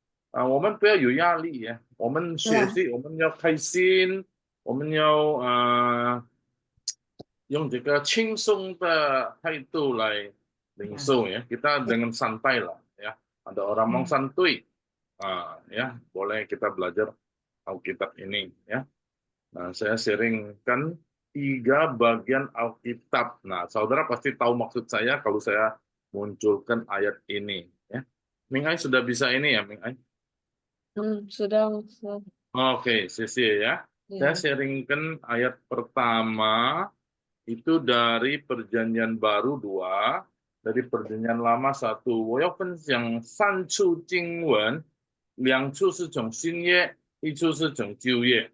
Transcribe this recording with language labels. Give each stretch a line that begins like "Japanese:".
Chinese: 我们不要有压力呀，我们学习，我们要开心，我们要用这个轻松的态度来领受ya.
Indonesian: Kita dengan santai lah ya. Ada orang mau santuy, ya boleh kita belajar Alkitab ini ya. Nah, saya sharingkan 3 bagian Alkitab. Nah, saudara pasti tahu maksud saya kalau saya munculkan ayat ini ya. Ming Ai sudah bisa ini ya, Ming Ai? Sudah. Oke, Sisi ya. Saya sharingkan ayat pertama itu dari Perjanjian Baru 2, dari Perjanjian Lama 1.
Chinese: 我要分享3处经文，2处是从新约，1处是从旧约。